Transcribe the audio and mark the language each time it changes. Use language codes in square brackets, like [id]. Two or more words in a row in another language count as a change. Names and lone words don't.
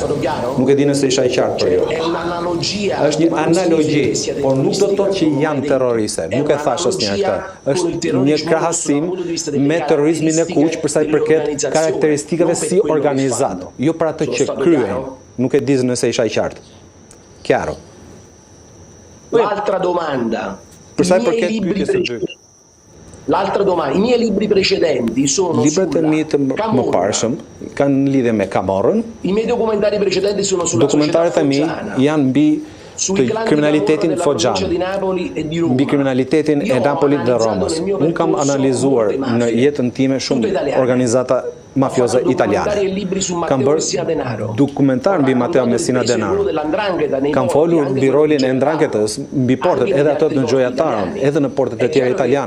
[sq] Nuk e di nëse isha I qartë për ju. Është një analogji, por nuk do të thotë që janë terroriste. Nuk e thash asnjëherë këtë. Është një krahasim me terrorizmin e kuq për sa I përket karakteristikave si organizato, jo për atë që kryen. Nuk e di nëse isha I qartë. [it] Chiaro. L'altra domanda. [sq] Për sa I përket pyetjes së dytë. [it] L'altra domanda, I miei libri precedenti sono [sq] Librat e mi të mëparshëm kanë lidhje me Camorrën. [it] I miei documentari precedenti sono sulla [sq] Dokumentaret e mi janë mbi të kriminalitetin foggian, mbi kriminalitetin e Napolit dhe Romës. Unë kam analizuar në jetën time shumë organizata mafioze italiane. Kam bërë dokumentar mbi Matteo Messina Denaro. Kam folur mbi rolin e Ndrangheta's mbi portet, edhe ato në Gioia edhe në portet e tjera italiane.